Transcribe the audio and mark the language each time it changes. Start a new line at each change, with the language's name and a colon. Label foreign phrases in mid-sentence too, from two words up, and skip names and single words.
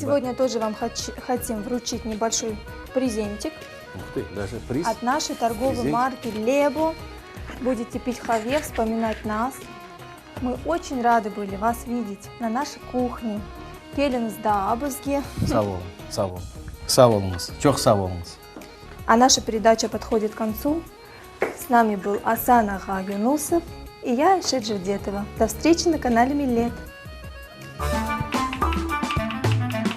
Russian: сегодня тоже вам хотим вручить небольшой презентик Ух ты, даже приз. от нашей торговой Презент. марки Лебо. Будете пить хаве, вспоминать нас. Мы очень рады были вас видеть на нашей кухне. Келіңізді абызге.
Crimean Tatar: Sağ olun, sağ olun. Sağ olunuz, çok sağ olunuz.
Russian: А наша передача подходит к концу. С нами был Асан Ага Юнусов и я, Айша Джавдетова. До встречи на канале Миллет.